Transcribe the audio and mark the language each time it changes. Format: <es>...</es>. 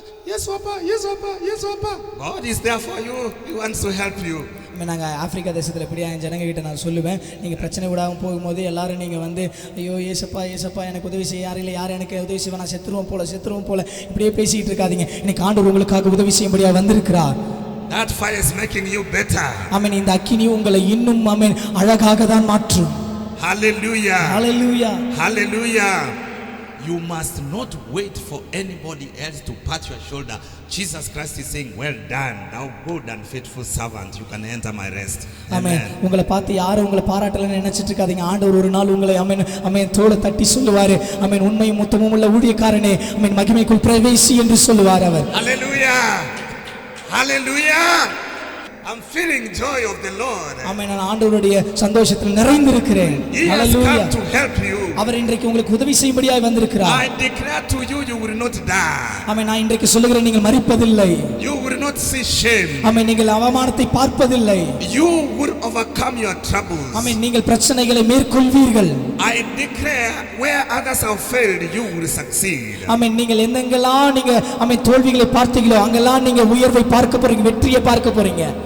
<en>Yes, Papa, yes, Papa, yes, Papa. God is there for you, He wants to help you.</en> <ta>நாங்கள் Africa தேசத்தில் எப்படியா என் ஜனங்ககிட்ட நான் சொல்லுவேன், நீங்கள் பிரச்சனை விடாமல் போகும்போது எல்லாரும் நீங்கள் வந்து ஐயோ ஏசப்பா ஏசப்பா எனக்கு உதவி செய்ய யாரும் இல்லை, யார் எனக்கு உதவி செய்வேன், நான் செத்துருவோம் போல இப்படியே பேசிக்கிட்டு இருக்காதீங்க. இன்னைக்கு ஆண்டவர் உங்களுக்காக உதவி செய்யும்படியாக வந்திருக்கிறார்.</ta> <en>That fire is making you better.</en> <ta>ஆமென். இந்த அக்கினி உங்களை இன்னும் ஆமென் அழகாக தான் மாற்றும்.</ta> <en>Hallelujah. Hallelujah. Hallelujah. You must not wait for anybody else to pat your shoulder. Jesus Christ is saying, well done, thou good and faithful servant, you can enter my rest. Amen.</en> <ta>உங்களை பார்த்து யாரும் உங்களை பாராட்டலன்னு நினைச்சிட்டு இருக்காதீங்க. ஆண்டவர் ஒரு நாள் உங்களை ஆமென் ஆமென் தோளை தட்டி சொல்லுவாரு, ஆமென் உண்மையும் முத்தமும் உள்ள ஊழியக்காரனே, ஆமென் மகிமைக்குள் பிரவேசி என்று சொல்லுவார் அவர்.</ta> <en>Hallelujah. Hallelujah. I'm feeling joy of the Lord.</en> <ta>ஆமென். நான் ஆண்டவருடைய சந்தோஷத்தில் நிறைந்திருக்கிறேன்.</ta> <en>He has come to help you.</en> <ta>அவர் இன்றைக்கு உங்களுக்கு உதவி செய்யும்படியாய் வந்திருக்கிறார்.</ta> <en>I declare to you, you will not die.</en> <ta>ஆமென். நான் இன்றைக்கு சொல்லுகிறேன், நீங்கள் மரிப்பதில்லை.</ta> <en>You will not see shame.</en> <ta>ஆமென். நீங்கள் அவமானத்தை பார்ப்பதில்லை.</ta> <en>You will overcome your troubles.</en> <ta>ஆமென். நீங்கள் பிரச்சனைகளை மேற்கொள்வீர்கள்.</ta> <en>I declare, where others have failed, you will succeed.</en> <ta>ஆமென். நீங்கள் எங்கெல்லாம் நீங்க ஆமென் தோல்விகளை பார்த்தீங்களோ அங்கெல்லாம் நீங்க உயர்வை பார்க்க போறீங்க, வெற்றியை பார்க்க போறீங்க.</ta>